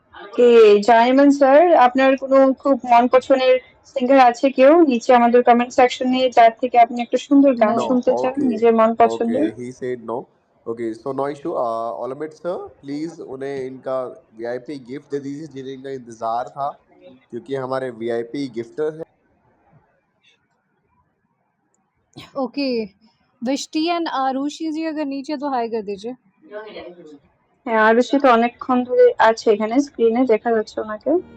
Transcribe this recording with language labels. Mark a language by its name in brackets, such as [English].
[Bangla] ওকে, জাইমান sir, আপনার কোনো খুব মন পছন্দের সিঙ্গার আছে কেউ? নিচে আমাদের কমেন্ট সেকশনে যার থেকে আপনি একটা সুন্দর গান [English] No. [Bangla] শুনতে চান [English] Okay. [Bangla] নিজের মন পছন্দের। [English] Okay. He said no. Okay. So no issue. [Hindi] Olamid sir, please उन्हें इनका वीआईपी गिफ्ट दे दीजिए जिन्हें इनका इंतजार था, क्योंकि हमारे वीआईपी गिफ्टर हैं। ओके, विष्टी एंड आरुषि जी अगर नीचे तो हाई कर दीजिए। [Bangla] হ্যাঁ, আরুষি তো অনেকক্ষণ ধরে আছে এখানে, স্ক্রিনে দেখা যাচ্ছে ওনাকে।